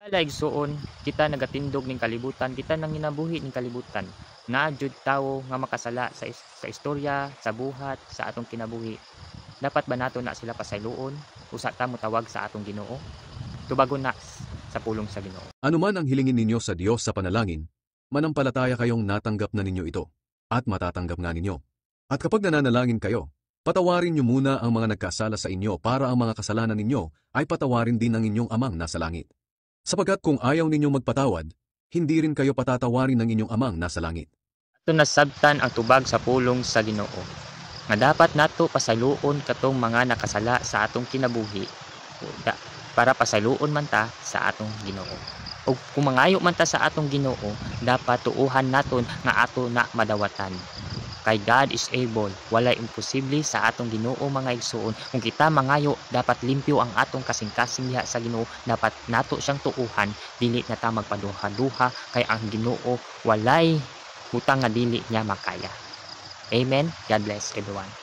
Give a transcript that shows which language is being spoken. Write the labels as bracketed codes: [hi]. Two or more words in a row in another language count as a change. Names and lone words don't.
[ceb] Ala igsuon, kita nagatindog ning kalibutan, kita nang ginabuhi ning kalibutan. Naa jud tawo nga makasala sa istorya, sa buhat, sa atong kinabuhi. Dapat ba nato na sila pasayloon? Usa ta mo tawag sa atong Ginoo? Tubagon na sa pulong sa Ginoo. [tl] Anuman ang hilingin ninyo sa Diyos sa panalangin, manampalataya kayong natanggap na ninyo ito, at matatanggap nga ninyo. At kapag nananalangin kayo, patawarin niyo muna ang mga nagkasala sa inyo para ang mga kasalanan ninyo ay patawarin din ng inyong amang nasa langit. Sapagkat kung ayaw ninyong magpatawad, hindi rin kayo patatawarin ng inyong amang nasa langit. [ceb] Ato nasabtan ang tubag sa pulong sa Ginoo. Nga dapat nato pasayloon katong mga nakasala sa atong kinabuhi para pasayloon man ta sa atong Ginoo. O kung mangayo man ta sa atong Ginoo, dapat tuuhan naton nga ato na madawatan. [en] Kay God is able, [ceb] walay imposible sa atong Ginoo mga igsoon. Kung kita mangayo, dapat limpyo ang atong kasing-kasing diha sa Ginoo, dapat nato siyang tuuhan, dili na ta magpaduha-duha kay ang Ginoo walay hutang nga dili niya makaya. [en] Amen. God bless everyone.